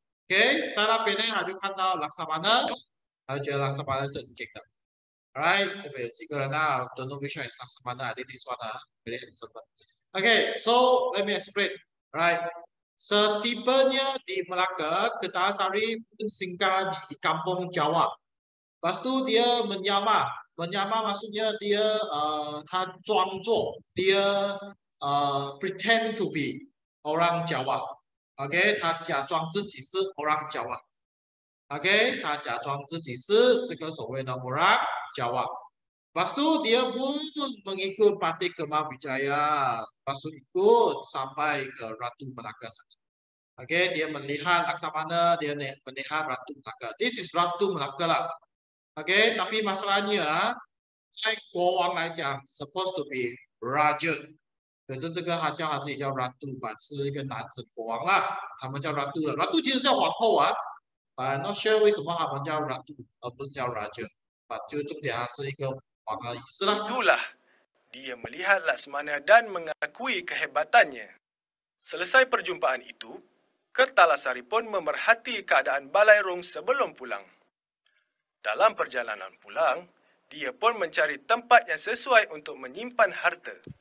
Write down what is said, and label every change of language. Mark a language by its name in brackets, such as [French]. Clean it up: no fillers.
[Chinese] OK， 在那边呢，他就看到Laksamana，他就觉得Laksamana是很劲的。 [English] Alright， [Chinese] 这边有几个人啊 [English] ？Don't know which one is Laksamana. I think this one very handsome. Okay, so let me explain. [Malay] Alright, setibanya di Melaka, Kertalasari pun singgah di kampung Jawa. Lepas tu dia menyamar maksudnya dia [Chinese] 他装作 [Malay] dia [English] pretend to be [Malay] orang Jawa. [Chinese] OK， 他假装自己是orang Jawa。 OK， 他假装自己是这个所谓的orang Jawa。 [Malay] Lepas tu dia pun mengikut Patih Karmawijaya. Lepas tu ikut sampai ke Ratu Melaka. OK， dia melihat Laksamana, dia melihat Ratu Melaka. [English] This is Ratu Melaka lah. [Chinese] OK， [Malay] tapi masalahnya [Chinese] 在国王来讲 [English] supposed to be [Chinese] Raja， 可是这个他叫他自己叫 Ratu 吧，是一个男子国王啦，他们叫 Ratu 的。 Ratu 其实叫皇后啊。 [English] not sure [Chinese] 为什么他们叫 Ratu 而不是叫 Raja， 就重点是一个王的意思啦。 [Malay] Itulah dia melihat Laksmana dan mengakui kehebatannya. Selesai perjumpaan itu, Kertalasari pun memerhati keadaan Balairung sebelum pulang. Dalam perjalanan pulang, dia pun mencari tempat yang sesuai untuk menyimpan harta.